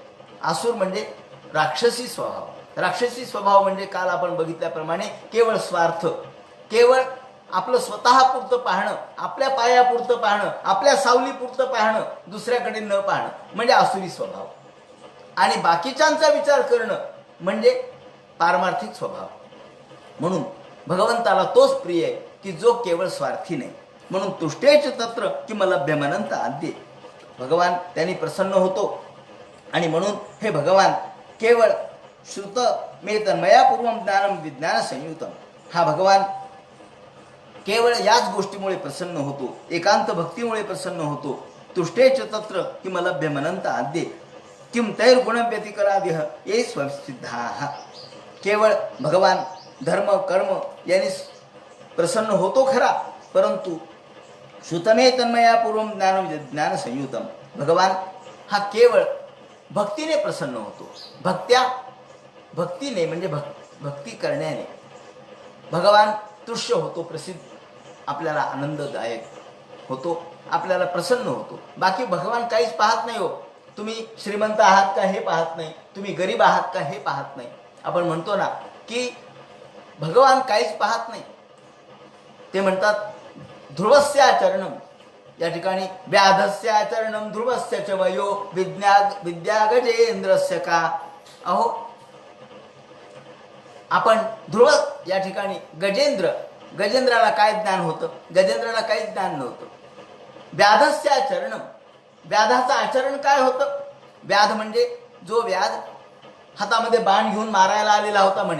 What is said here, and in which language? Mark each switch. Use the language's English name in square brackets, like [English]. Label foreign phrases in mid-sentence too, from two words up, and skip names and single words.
[Marathi] आसुर म्हणजे राक्षसी स्वभाव. राक्षसी स्वभाव म्हणजे काल आपण बघितल्याप्रमाणे केवळ स्वार्थ, केवळ आपलं स्वतःपुरतं पाहणं, आपल्या पायापुरतं पाहणं, आपल्या सावलीपुरतं पाहणं, दुसऱ्याकडे न पाहणं म्हणजे आसुरी स्वभाव. आणि बाकीच्यांचा विचार करणं म्हणजे पारमार्थिक स्वभाव. म्हणून भगवंताला तोच प्रिय आहे की जो केवळ स्वार्थी नाही. [Sanskrit] म्हणून तुष्टेच तत्र किमलभ्यमनंत आद्ये. [Marathi] भगवान त्यांनी प्रसन्न होतो आणि म्हणून हे भगवान केवळ [Sanskrit] श्रुत मे तन्मयापूर्वम ज्ञानम विज्ञान संयुतम. [Marathi] हा भगवान केवळ याच गोष्टीमुळे प्रसन्न होतो, एकांत भक्तीमुळे प्रसन्न होतो. [Sanskrit] तुष्टेच तत्र किमलभ्यमनंत आद्ये किम तैर गुणव्यतिकरादिह ये स्वसिद्धाः. [Marathi] केवळ भगवान धर्म कर्म यांनी प्रसन्न होतो खरा, परंतु [Sanskrit] श्रुतमे तन्मयापूर्वम ज्ञान संयुतम. [Marathi] भगवान हा केवळ भक्तीने प्रसन्न होतो. भक्तीने म्हणजे भक्ती करण्याने भगवान तुष्य होतो, प्रसिद्ध, आपल्याला आनंददायक होतो, आपल्याला प्रसन्न होतो. बाकी भगवान काहीच पाहत नाही. हो, तुम्ही श्रीमंत आहात का हे पाहत नाही, तुम्ही गरीब आहात का हे पाहत नाही. आपण म्हणतो ना की भगवान काहीच पाहत नाही. ते म्हणतात [Sanskrit] ध्रुवस्य आचरणम, [Marathi] या ठिकाणी [Sanskrit] व्याधस्य आचरणम ध्रुवस्य च वयो विद्या गजेंद्रस्य का. [Marathi] अहो, आपण ध्रुव या ठिकाणी गजेंद्राला काय ज्ञान होतं? गजेंद्राला काहीच ज्ञान नव्हतं. [Sanskrit] व्याधस्य आचरणम, [Marathi] व्याधाचं आचरण काय होतं? व्याध म्हणजे जो व्याध हातामध्ये बाण घेऊन मारायला आलेला होता म्हणे.